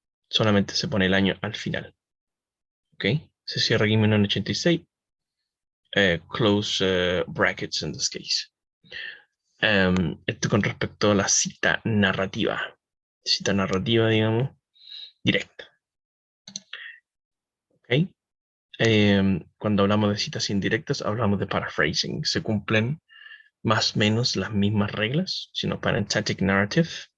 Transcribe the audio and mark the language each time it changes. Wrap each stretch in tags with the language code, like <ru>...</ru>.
<es>Solamente se pone el año al final. Ok, se cierra aquí 1986.</es> <en>Close brackets in this case.</en> <es>Esto con respecto a la cita narrativa. Cita narrativa, digamos, directa. Ok. Cuando hablamos de citas indirectas, hablamos de paraphrasing. Se cumplen más o menos las mismas reglas, sino parenthetic narrative.</es>